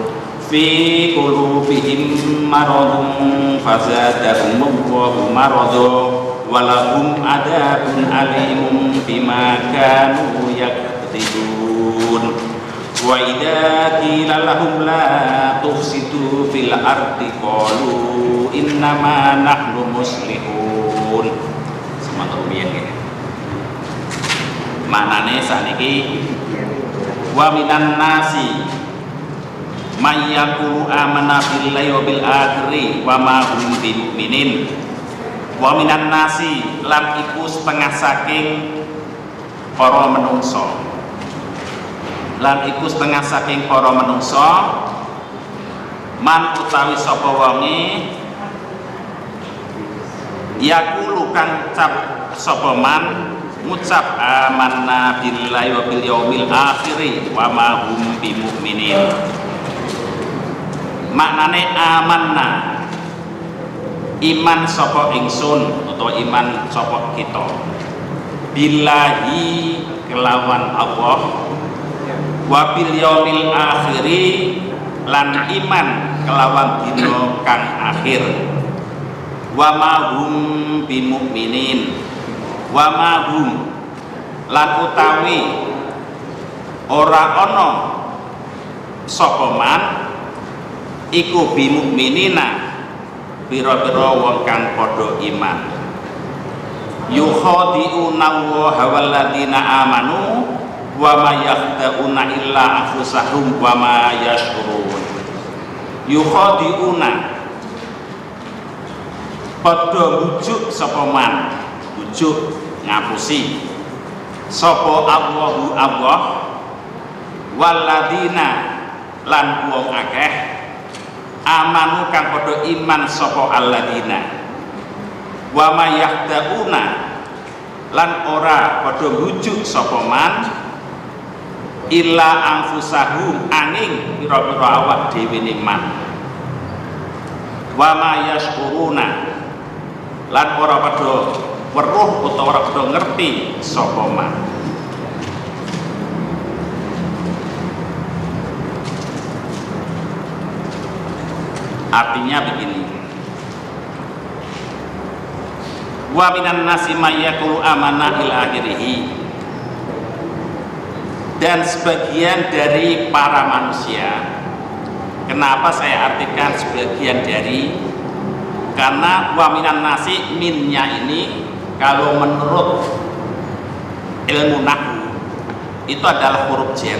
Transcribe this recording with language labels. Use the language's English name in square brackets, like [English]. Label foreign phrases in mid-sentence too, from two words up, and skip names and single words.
[Arabic] في قلوبهم مرض فزادهم الله مرضا ولهم عذاب أليم بما كانوا يكذبون. وإذا قيل لهم لا تفسدوا في الأرض قالوا إنما نحن مصلحون. [Javanese] Semangat rumiyin nggih. Manane sakniki [Arabic] ومن الناس من يقول آمنا بالله وبالآخر وما هم بمؤمنين. ومن الناس [Javanese] lan iku setengah saking para menungso. Lan iku setengah saking para menungso man utawi sapa wonge yaqulu kang cap sapa man ngucap [Arabic] آمنا بالله وباليوم الآخر وما هم بمؤمنين. [Javanese] Maknane amanna iman sapa ingsun utawa iman sapa kita billahi kelawan Allah [Arabic] وباليوم الآخر [Javanese] lan iman kelawan dina kang akhir [Arabic] وما هم بمؤمنين وما هم [Javanese] lan utawi ora ana sapa man iku bimu'minina pira-pira wong kang padha iman. [Arabic] يخادعون الله والذين آمنوا وما يخدعون إلا أنفسهم وما يشعرون. [Javanese] Yukhadi'una padha bujuk sapa man, bujuk ngapusi sapa Allahu [Arabic] الله والذين [Javanese] lan wong akeh amanu kang padha iman sapa [Arabic] الذين وما يخدعون [Javanese] lan ora padha bujuk sapa man [Arabic] إلا أنفسهم [Javanese] angin pira-pira awak dhewe ne man [Arabic] وما يشكرون [Javanese] lan ora padha weruh utawa ora padha ngerti sapa man. [Indonesian] Artinya begini, [Arabic] ومن الناس من يقول آمنا إلى آخره, [Indonesian] dan sebagian dari para manusia. Kenapa saya artikan sebagian dari? Karena [Arabic] ومن الناس, [Indonesian] minnya ini kalau menurut ilmu nahwu itu adalah huruf jar.